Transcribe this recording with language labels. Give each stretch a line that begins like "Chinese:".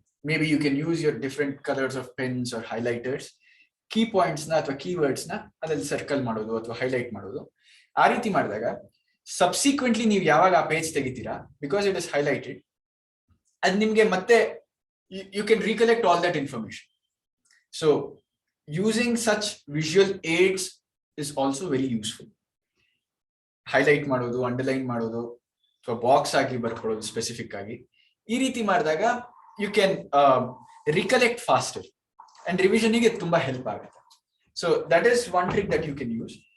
English: maybe you can use your different colours of pens or highlighters,
Kannada: key points ನ ಅಥವಾ keywords ನ ಅದ್ರಲ್ಲಿ circle ಮಾಡೋದು ಅಥವಾ ಹೈಲೈಟ್ ಮಾಡೋದು. ಆ ರೀತಿ ಮಾಡಿದಾಗ ಸಬ್ಸಿಕ್ವೆಂಟ್ಲಿ ನೀವು ಯಾವಾಗ ಆ page ತೆಗಿತೀರಾ, because it is highlighted, ಅದ್ ನಿಮ್ಗೆ ಮತ್ತೆ
English: you can recollect all that information. So using such visual aids is also very useful.
Kannada: Highlight ಮಾಡೋದು, ಅಂಡರ್ಲೈನ್ ಮಾಡೋದು ಅಥವಾ ಬಾಕ್ಸ್ ಆಗಿ ಬರ್ಕೊಳ್ಳೋದು ಸ್ಪೆಸಿಫಿಕ್ ಆಗಿ, ಈ ರೀತಿ ಮಾಡಿದಾಗ
English: you can recollect faster
Kannada: and revision ಗೆ ತುಂಬಾ ಹೆಲ್ಪ್ ಆಗುತ್ತೆ.
English: So that is one trick that you can use.